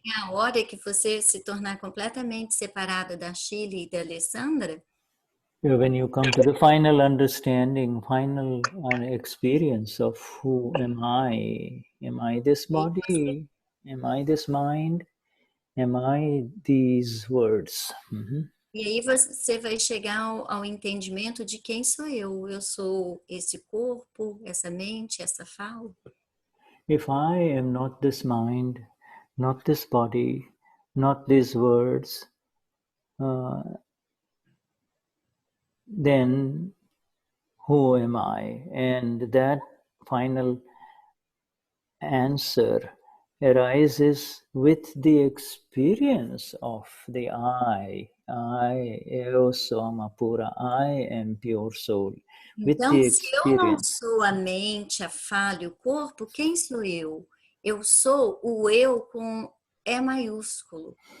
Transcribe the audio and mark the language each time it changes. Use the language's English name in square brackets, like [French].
[Portuguese] Quando chegar a hora que você se tornar completamente separada da Shirley e da Alessandra, [English] when you come to the final understanding, final experience of who am I? Am I this body? Am I this mind? Am I these words? [Portuguese] E aí você vai chegar ao entendimento de quem sou eu. Eu sou esse corpo, essa mente, essa fala. [English] If I am not this mind, not this body, not these words, then who am I? And that final answer arises with the experience of the I. [Portuguese] Eu sou uma pura. [English] I am pure soul. [Portuguese] Então, se eu não sou a mente, a fala e o corpo, quem sou eu? Eu sou o eu com E maiúsculo.